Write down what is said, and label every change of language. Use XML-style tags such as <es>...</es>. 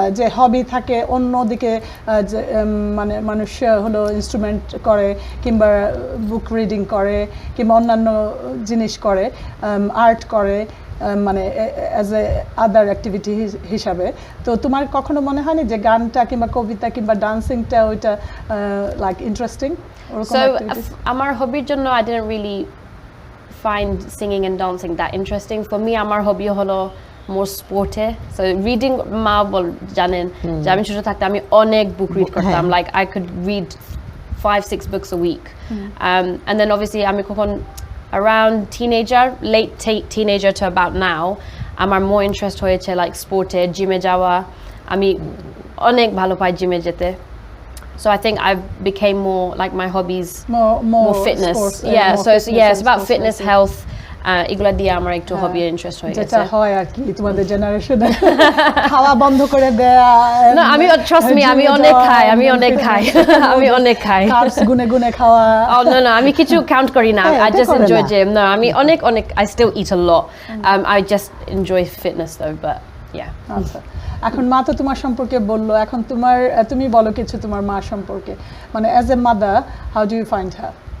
<bn>যে হবি থাকে অন্যদিকে মানে মানুষ হলো ইনস্ট্রুমেন্ট করে কিংবা বুক রিডিং করে কিংবা অন্যান্য জিনিস করে, আর্ট করে, মানে অ্যাজ এ আদার অ্যাক্টিভিটি হিসাবে। তো তোমার কখনো মনে হয়নি যে গানটা কিংবা কবিতা কিংবা ডান্সিংটা ওইটা লাইক ইন্টারেস্টিং?</bn> <en>So</en> <bn>আমার হবির জন্য</bn> <en>I didn't really find singing and dancing that interesting. For me</en> <bn>আমার হবি হলো</bn> <en>more sporte. So reading</en> <bn>মা জানেন যে আমি ছোট থাকতে আমি অনেক বুক রিড করতাম,</bn> <en>like I could read 5-6 books a week. And then obviously আমি কখন around teenager, late teenager to about now, আমার more interest হয়েছে like sporte, gym এ যাওয়া,</en> <bn>আমি অনেক ভালো পাই জিমে যেতে।</bn> <en>So I think I became more like my hobbies more fitness. Sports, it's about fitness, health.</en> <bn>এগুলা দিয়ে আমার একটু হবি ইন্টারেস্ট হয়ে গেছে, যেটা হয় আর কি তোমাদের জেনারেশনে খাওয়া বন্ধ করে দেয়া। না আমি</bn> <en>trust me</en> <bn>আমি অনেক খাই আমি অনেক খাই কার্বস গুনে গুনে খাওয়া।</bn> <en>Oh no</en> <bn>আমি কিছু কাউন্ট করি না,</bn> <en>I just enjoy gym. No আমি অনেক I still eat a lot. I just enjoy fitness though, but yeah.</en> <bn>আচ্ছা, এখন মা তো তোমার সম্পর্কে বললো, এখন তুমি বলো কিছু তোমার মা সম্পর্কে, মানে</bn> <en>As a mother how do you find her?</en>